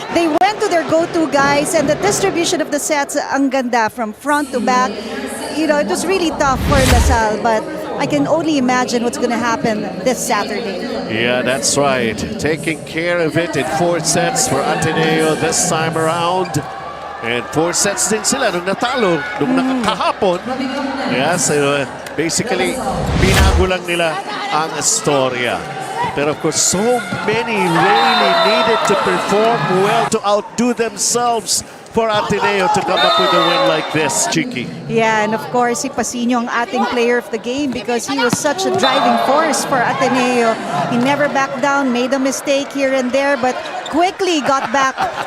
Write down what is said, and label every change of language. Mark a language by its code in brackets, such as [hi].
[en] They went to their go-to guys and the distribution of the sets, [tl] ang ganda [en] from front to back. You know, it was really tough for LaSalle, but I can only imagine what's going to happen this Saturday. Yeah, that's right. Taking care of it in 4 sets for Ateneo this time around. And 4 sets [tl] din sila nung natalo, nung nakakahapon. [en] Yes, basically, [tl] binago lang nila ang istorya. [en] But of course, so many really needed to perform well to outdo themselves for Ateneo to come up with a win like this, Chiki. Yeah, and of course, si Pasino [tl] ang ating [en] player of the game because he was such a driving force for Ateneo. He never backed down, made a mistake here and there, but quickly got back.